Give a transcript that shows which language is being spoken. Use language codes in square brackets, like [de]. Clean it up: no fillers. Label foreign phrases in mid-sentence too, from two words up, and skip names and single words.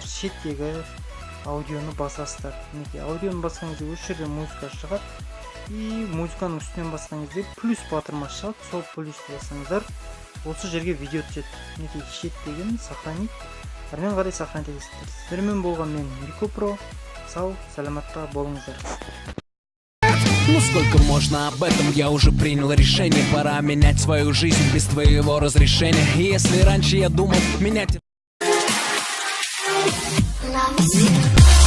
[kk] Шеттегі аудионы басасыздар. Мінекей аудионы басқан кезде осы жерде музыка шығады. И музыканың үстінен басқан кезде плюс батырмасы шығады. Сол плюсті бассаңыздар осы жерге видео түседі. Мінекей шеттегін сохранить. Әрмен қарай сохранить етесіздер. Сіздермен болған мен микропро. Сау, саламатта болыңыздар. [ru] Ну сколько можно об этом, я уже принял решение. Пора менять свою жизнь без твоего разрешения. И если раньше я думал менять...